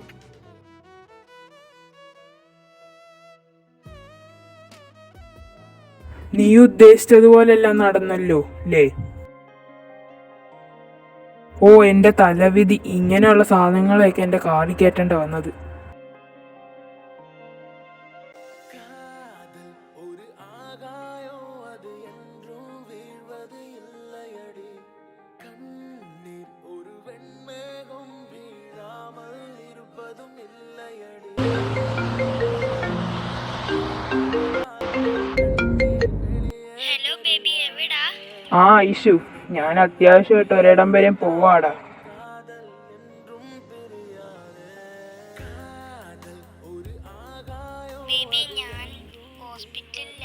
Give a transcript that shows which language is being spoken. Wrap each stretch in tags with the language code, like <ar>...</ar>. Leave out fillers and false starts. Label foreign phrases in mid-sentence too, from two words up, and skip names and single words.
<ml>നീ ഉദ്ദേശിച്ചതുപോലെല്ലാം നടന്നല്ലോ അല്ലേ? ഓ എന്റെ തലവിധി, ഇങ്ങനെയുള്ള സാധനങ്ങളൊക്കെ എന്റെ കാറിൽ കയറ്റേണ്ട വന്നത്.</ml> <ta>ஒரு ஆகாயோ அது என்றும் வீழ்வது இல்லையடி கண்ணீர் ஒரு வெண்மேகம் வீழாமல் இருப்பதும் இல்லையடி</ta> <en>hello baby,</en> <ml>എവിടാ? ആ ഇഷു, ഞാൻ അത്യാവശ്യമായിട്ട് ഒരിടം വരെ പോവാടാ. ബേബി, ഞാൻ ഹോസ്പിറ്റലില്ല.</ml>